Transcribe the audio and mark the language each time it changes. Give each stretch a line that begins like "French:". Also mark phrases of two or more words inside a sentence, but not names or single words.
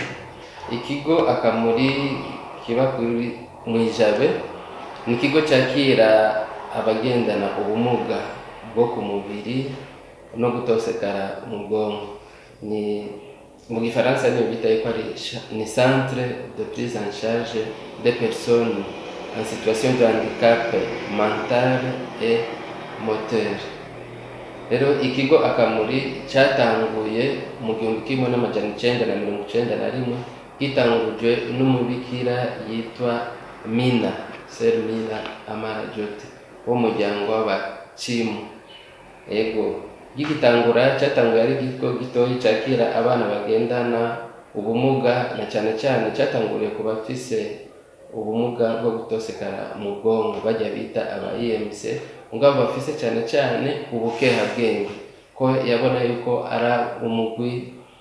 Rundi: Ikigo Akamuri kiba kuri Mwijabe, ni ikigo cyakira abagendana ubumuga bwo ku mubiri no gutosekara mu bwonko. Ni mu Gifaransa niyo bita ko ni
French: centre de prise en charge des personnes en situation de handicap mental et moteur.
Rundi: Rero ikigo Akamuri cyatanguye mu 1991 gitangujwe n'umubikira yitwa Mina Ser Mina Amara Jote wo muryango w'abacimu. Yego gitangura cyatanguye ari ikigo gitoyi cyakira abana bagendana ubumuga, na cyane cyane cyatanguriye ku bafise ubumuga bwo gutosekara mu bwonko bajya bita aba EMC, ngabo bafise cyane cyane ubukeha bwenge, ko yabona yuko ara umugwi